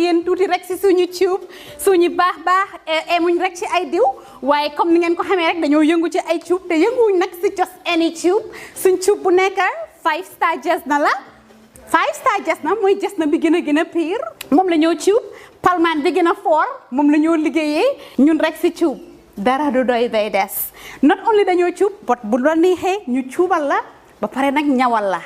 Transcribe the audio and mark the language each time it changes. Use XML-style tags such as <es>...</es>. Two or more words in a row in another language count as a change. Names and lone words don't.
<wo>yéen tuuti rek si suñu tube suñu baax emuñ rek ci ay diw waaye comme ni ngeen ko xamee rek dañoo yëngu ci ay tube te yënguwuñ nag si</wo> <en>just any tube</en> <wo>suñ tube bu nekk 5 star jazz na la 5 star just na mooy just na bi gën a pire moom la ñoo cuub palmaan bi gën a fort moom la ñoo liggéeyee ñun rek si cuub dara du doy day des</wo> <en>not only</en> <wo>dañoo cuub but bu la neexee ñu cuubal la ba pare nag ñawal la.</wo>